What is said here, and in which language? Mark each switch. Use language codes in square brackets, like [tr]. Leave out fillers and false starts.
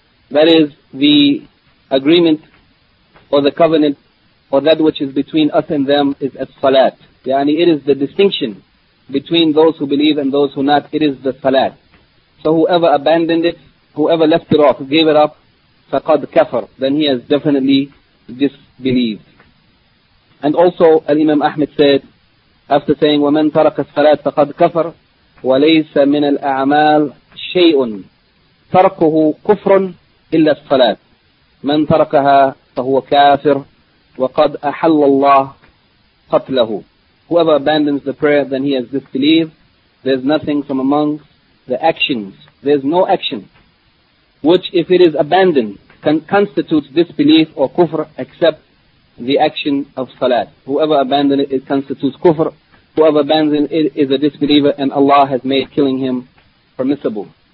[en] That is the agreement or the covenant or that which is between us and them is as-salat. Yani, it is the distinction between those who believe and those who not, it is the salat. So whoever abandoned it, whoever left it off, gave it up, faqad kafar, then he has definitely disbelieved. And also, Al-Imam Ahmed said, after saying, [ar] وَمَنْ تَرَكَ الصَّلَاةَ فَقَدْ كَفَرْ وَلَيْسَ مِنَ الْأَعْمَالِ شَيْءٌ تَرْكُهُ كُفْرٌ إِلَّا الصَّلَاةِ مَنْ تَرَكَهَا فَهُوَ كَافِرٌ وَقَدْ أَحَلَّ اللَّهُ قَتْلَهُ. [en] Whoever abandons the prayer, then he has disbelieved. There's nothing from among the actions. There's no action which, if it is abandoned, can constitute disbelief or kufr, except the action of salat. Whoever abandoned it, it constitutes kufr. Whoever abandoned it is a disbeliever, and Allah has made killing him permissible.